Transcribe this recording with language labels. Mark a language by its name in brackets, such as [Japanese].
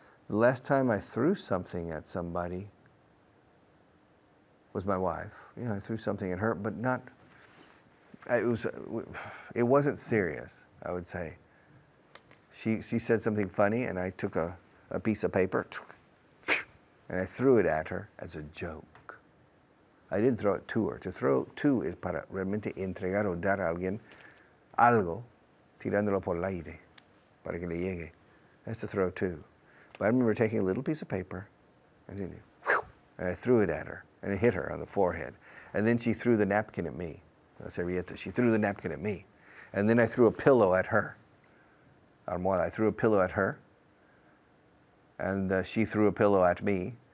[English] The last time I threw something at somebody was my wife. You know, I threw something at her, but not, it wasn't serious, I would say. She said something funny and I took a piece of paper and I threw it at her as a joke. I didn't throw it to her. To throw to is [Spanish] para realmente entregar o dar a alguien algo, tirándolo por el aire, para que le llegue. [English] That's to throw to. But I remember taking a little piece of paper, and I threw it at her, and it hit her on the forehead. And then she threw the napkin at me. [Spanish] La servilleta. [English] She threw the napkin at me. And then I threw a pillow at her. Almohada. I threw a pillow at her, and she threw a pillow at me.